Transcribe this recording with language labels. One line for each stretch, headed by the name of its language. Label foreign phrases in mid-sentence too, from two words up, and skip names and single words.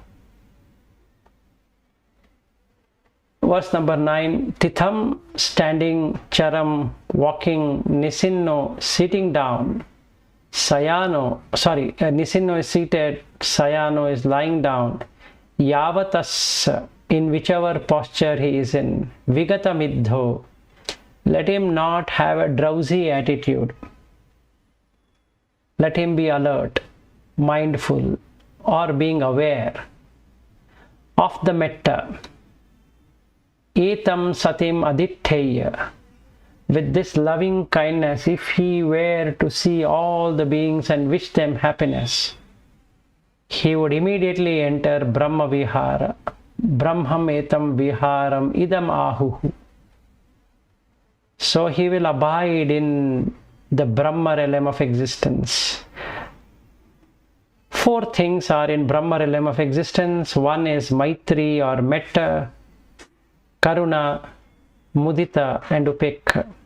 English: Verse number 9, Titham, standing, Charam, walking, Nisinno, sitting down, Nisinno is seated, Sayano is lying down, Yavatas, in whichever posture he is in,
Pali: Vigata Middho,
English: let him not have a drowsy attitude. Let him be alert, mindful, or being aware of the metta.
Pali: Etam satim aditteya.
English: With this loving kindness, if he were to see all the beings and wish them happiness, he would immediately enter Brahma Vihara.
Pali: Brahmam etam viharam idam ahuhu.
English: So he will abide in the Brahma realm of existence. 4 things are in Brahma realm of existence. One is Maitri or Metta, Karuna, Mudita and Upekha.